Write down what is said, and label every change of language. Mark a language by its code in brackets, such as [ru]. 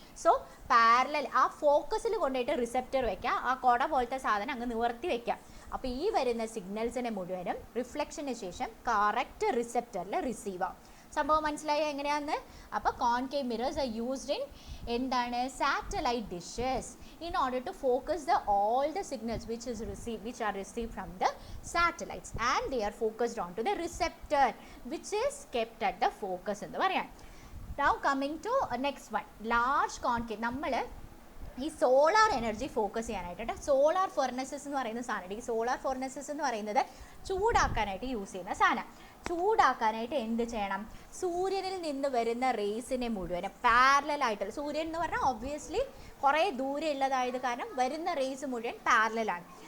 [ml] So parallel ആ ഫോക്കസിൽ കൊണ്ടുപോയിട്ട് receptor വെക്കുക, ആ കുട പോലത്തെ സാധനം അങ്ങ് നിവർത്തി വെക്കുക. അപ്പോൾ ഈ വരുന്ന സിഗ്നൽസിനെ മുഴുവനും റിഫ്ലക്ഷന് ശേഷം കറക്റ്റ് റിസെപ്റ്ററിൽ റിസീവ് ആവും. സംഭവം മനസ്സിലായോ എങ്ങനെയാണെന്ന്? അപ്പോൾ [en] concave mirrors are used in [ml] എന്താണ്? [en] satellite dishes in order to focus all the signals which are received from the satellites, and they are focused onto the receptor which is kept at the focus [ml] എന്ന് പറയാം. [en] Now coming to next one, large concave. [ml] നമ്മൾ ഈ solar energy focus ചെയ്യാനായിട്ട് solar furnaces എന്ന് പറയുന്ന സാധനം, ഈ solar furnaces എന്ന് പറയുന്നത് ചൂടാക്കാനായിട്ട് യൂസ് ചെയ്യുന്ന സാധനം. ചൂടാക്കാനായിട്ട് എന്ത് ചെയ്യണം? സൂര്യനിൽ നിന്ന് വരുന്ന റേസിനെ മുഴുവനും പാരലലായിട്ടുള്ള, സൂര്യൻ എന്ന് പറഞ്ഞാൽ ഒബ്വിയസ്ലി കുറേ ദൂരെ ഉള്ളതായത് കാരണം വരുന്ന റേസ് മുഴുവൻ പാരലലാണ്.